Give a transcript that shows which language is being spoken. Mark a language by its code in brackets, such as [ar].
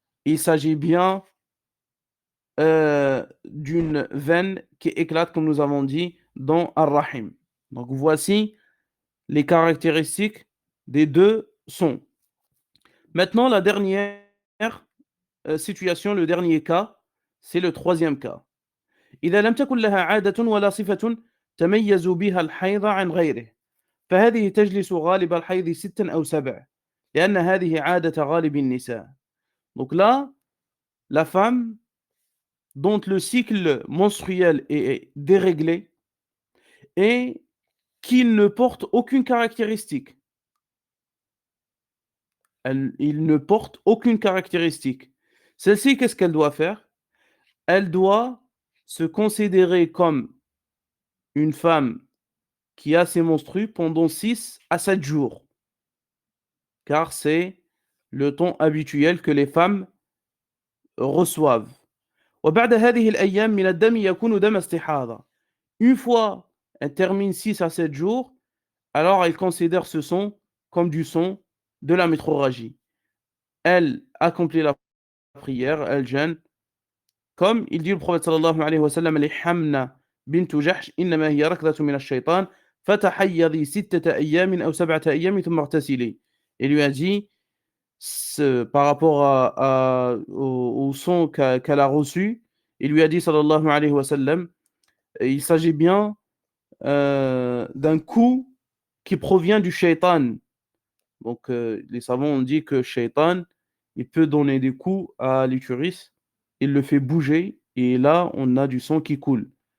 [fr] Il s'agit bien d'une veine qui éclate, comme nous avons dit, dans Ar-Rahim. Donc voici les caractéristiques des deux sons. Maintenant, la dernière situation, le dernier cas, c'est le troisième cas. [ar] إذا لم تكن لها عادة ولا صفة تميز بها الحيض عن غيره فهذه تجلس غالب الحيض 6 أو 7 لأن هذه عادة غالب النساء. [fr] Donc là, la femme dont le cycle menstruel est déréglé et qui ne porte aucune caractéristique. Il ne porte aucune caractéristique. Celle-ci, qu'est-ce qu'elle doit faire? Elle doit se considérer comme une femme qui a ses menstrues pendant 6 à 7 jours. Car c'est le temps habituel que les femmes reçoivent. [ar] وبعد هذه الأيام من الدم يكون دم استحاضة. [fr] Une fois elle termine 6 à 7 jours, alors elle considère ce sang comme du sang de la métrorragie. Elle accomplit la prière, elle jeûne. Comme il dit le prophète [ar] sallallahu alayhi wa sallam, لحمنا بنت جحش إنما هي ركضة من الشيطان فتحيضي 6 أيام أو 7 أيام ثم اغتسلي. [fr] Il lui a dit, par rapport au son qu'elle a reçu, il lui a dit sallallahu alayhi wa sallam, il s'agit bien d'un coup qui provient du shaitan. Donc les savants ont dit que shaitan, il peut donner des coups à l'utérus, il le fait bouger et là on a du sang qui coule.